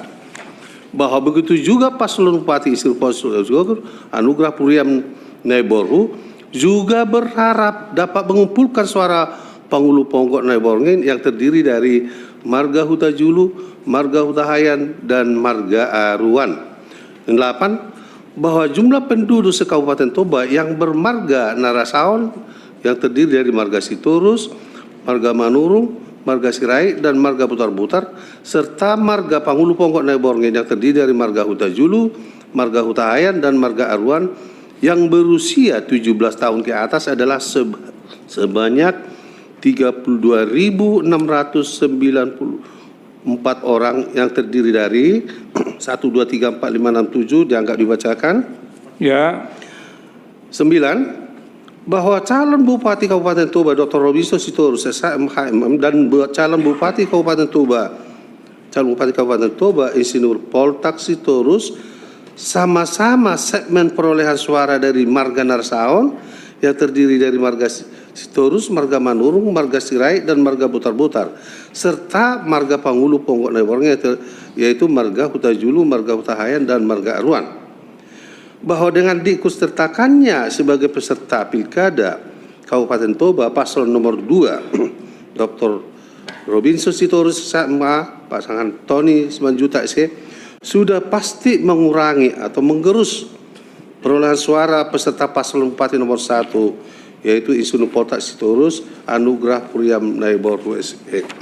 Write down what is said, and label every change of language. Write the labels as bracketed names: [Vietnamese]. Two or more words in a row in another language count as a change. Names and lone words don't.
[Indonesian] Bahwa begitu juga paslon bupati Insinyur Anugrah Puriam Neighborhood juga berharap dapat mengumpulkan suara Panghulu Ponggok Neighborhood yang terdiri dari marga Huta Julu, marga Huta Hayan, dan marga Aruan. 8. Bahwa jumlah penduduk se-Kabupaten Toba yang bermarga Narasaon yang terdiri dari marga Sitorus, marga Manurung, marga Sirait, dan marga Butar-Butar, serta marga Panghulu Ponggok Neighborhood yang terdiri dari marga Huta Julu, marga Huta Hayan, dan marga Aruan yang berusia 17 tahun ke atas adalah sebanyak 32.694 orang yang terdiri dari 1, 2, 3, 4, 5, 6, 7 dianggap dibacakan. Ya. 9. Bahwa calon Bupati Kabupaten Toba Dr. Robinson Sitorus SHMHM dan calon Bupati Kabupaten Toba Insinyur Poltak Sitorus sama-sama segmen perolehan suara dari marga Narasaon yang terdiri dari marga Sitorus, marga Manurung, marga Sirait, dan marga Butar-Butar, serta marga Panghulu Ponggok Neighborhood yaitu marga Huta Julu, marga Huta Hayan, dan marga Aruan. Bahwa dengan diikutsertakannya sebagai peserta pilkada Kabupaten Toba paslon nomor 2 Dr. Robinson Sitorus SHMH pasangan Tony Simanjuta SC sudah pasti mengurangi atau menggerus perolehan suara peserta paslon bupati nomor 1 yaitu Insinyur Poltak Sitorus Anugrah Puriam Neighborhood SP.